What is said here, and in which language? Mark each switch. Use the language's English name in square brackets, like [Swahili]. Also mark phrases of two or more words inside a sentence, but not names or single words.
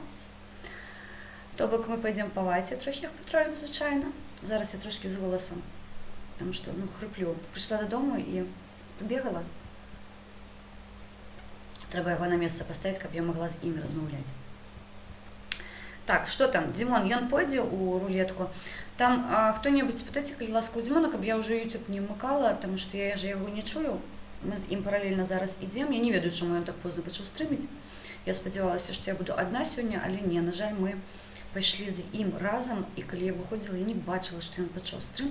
[Ukrainian] Тобто ми підемо по ваті, трохи їх потролимо, звичайно. Зараз я трошки з голосом, тому що, ну, хриплю. Прийшла додому і побігала. Треба його на місце поставити, щоб я могла з ними розмовляти. Так, що там? [Belarusian] Димон, ён пойдзе у рулетку. Там хто-небудь спытайце, калі ласка, у Димона, каб я ўжо YouTube не вмыкала, тому што я же яго не чую. Мы з ім паралельна зараз ідзем. Я не ведаю, чаму ён так позна пачаў стрыміць. Я спадзявалася, што я буду адна сёння, але не, на жаль, мы пайшлі з ім разам, і калі я выходзіла, я не бачыла, што ён пачаў стрым.